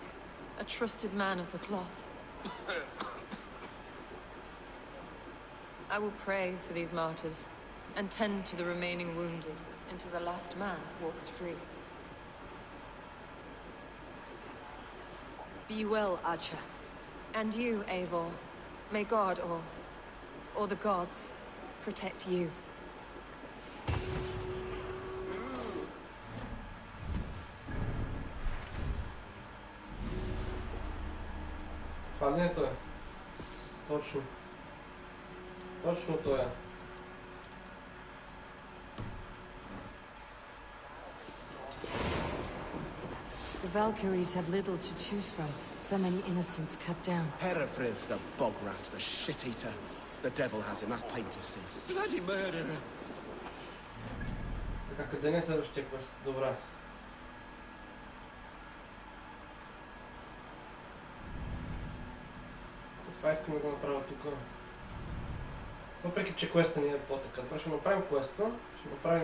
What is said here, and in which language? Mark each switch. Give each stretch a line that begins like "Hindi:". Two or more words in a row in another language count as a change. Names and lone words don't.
English: A trusted man of the cloth. I will pray for these martyrs, and tend to the remaining wounded, until the last man walks free. Be well, Archer. And you, Eivor. May God, or the gods, protect you.
Bulgarian: Това не е той. Точно. Точно той е.
English: The Valkyries have little to choose from. So many innocents cut down. Herefrith, the bog rat, the shit-eater. The devil has him, that's plain to see. Bloody murderer!
Bulgarian: Така, къде не е следващия квест? Добре. Това искам да го направя тук. Въпреки, че квеста ни е по-така. Добре, ще направим квеста.